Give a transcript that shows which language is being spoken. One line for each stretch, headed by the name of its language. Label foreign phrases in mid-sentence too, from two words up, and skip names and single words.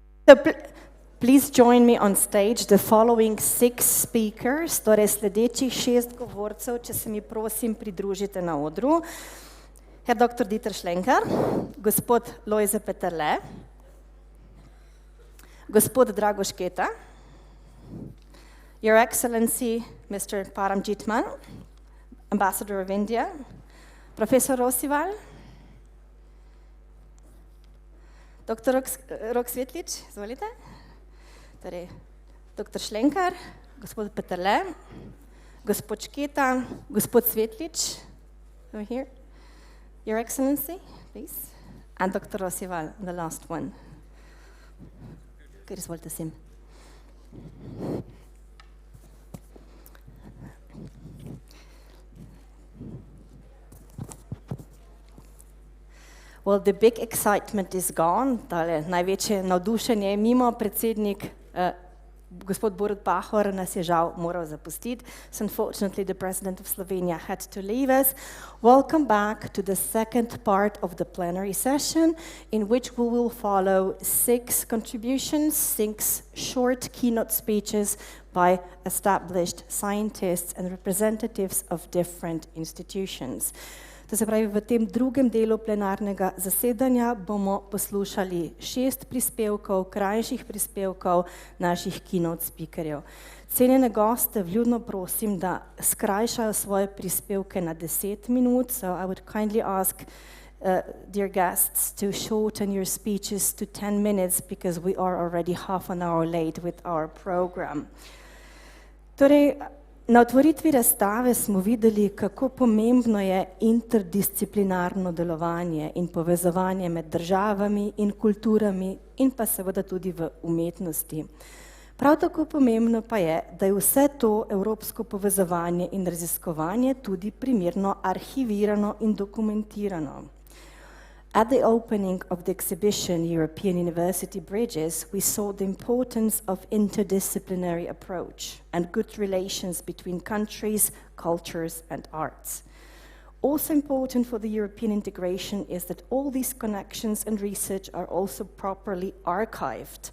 English: So please join me on stage the following 6 speakers,
Slovenian: torej sledečih 6 govorcev, če se mi prosim pridružite na odru. Herr Dr. Dieter Schlenker, gospod Lojze Peterle, gospod Drago Šketa,
English: Your Excellency Mr. Paramjit Mann, Ambassador of India, Professor Rosival, Dr.
Slovenian: Rok Svetlič, izvolite, torej Dr. Schlenker, gospod Peterle, gospod Šketa, gospod Svetlič,
English: over here, Your Excellency, please, and Dr. Rosival, the last one.
Slovenian: Kar izvolite sim.
English: Well, the big excitement is gone.
Slovenian: Tale največje navdušenje je mimo. Predsednik, gospod Borut Pahor, nas je žal moral zapustiti.
English: So unfortunately, the president of Slovenia had to leave us. Welcome back to the second part of the plenary session, in which we will follow 6 contributions, 6 short keynote speeches by established scientists and representatives of different institutions.
Slovenian: To se pravi, v tem drugem delu plenarnega zasedanja bomo poslušali 6 prispevkov, krajših prispevkov naših
English: keynote speakerjev.
Slovenian: Cenjene goste, vljudno prosim, da skrajšajo svoje prispevke na 10 minut,
English: so I would kindly ask dear guests to shorten your speeches to 10 minutes, because we are already half an hour late with our program.
Slovenian: Torej, na otvoritvi razstave smo videli, kako pomembno je interdisciplinarno delovanje in povezovanje med državami in kulturami in pa seveda tudi v umetnosti. Prav tako pomembno pa je, da je vse to evropsko povezovanje in raziskovanje tudi primerno arhivirano in dokumentirano.
English: At the opening of the exhibition European University Bridges, we saw the importance of interdisciplinary approach and good relations between countries, cultures and arts. Also important for the European integration is that all these connections and research are also properly archived.